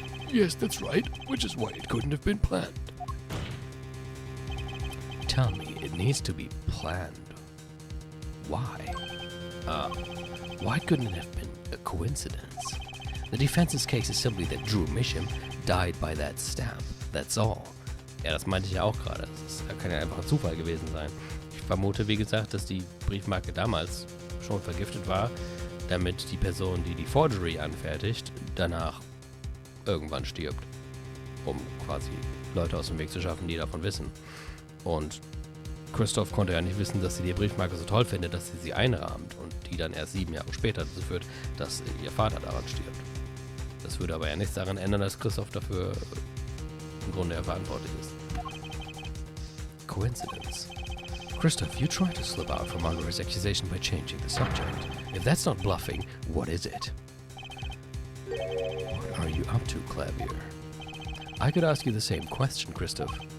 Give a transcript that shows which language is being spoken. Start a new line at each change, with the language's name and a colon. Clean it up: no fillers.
English: Yes, that's right, which is why it couldn't have been planned. Tell me, it needs to be planned. Why? Why couldn't it have been a coincidence? The defense's case is simply that Drew Misham died by that stamp. That's all.
German: Ja, das meinte ich ja auch gerade. Das kann ja einfach ein Zufall gewesen sein. Ich vermute, wie gesagt, dass die Briefmarke damals schon vergiftet war, damit die Person, die die Forgery anfertigt, danach irgendwann stirbt, um quasi Leute aus dem Weg zu schaffen, die davon wissen. Und Christoph konnte ja nicht wissen, dass sie die Briefmarke so toll findet, dass sie einrahmt und die dann erst 7 Jahre später dazu führt, dass ihr Vater daran stirbt. Das würde aber ja nichts daran ändern, dass Christoph dafür im Grunde ja verantwortlich ist.
English: Coincidence. Christoph, you tried to slip out from under his accusation by changing the subject. If that's not bluffing, what is it? What are you up to, Clavier? I could ask you the same question, Christoph.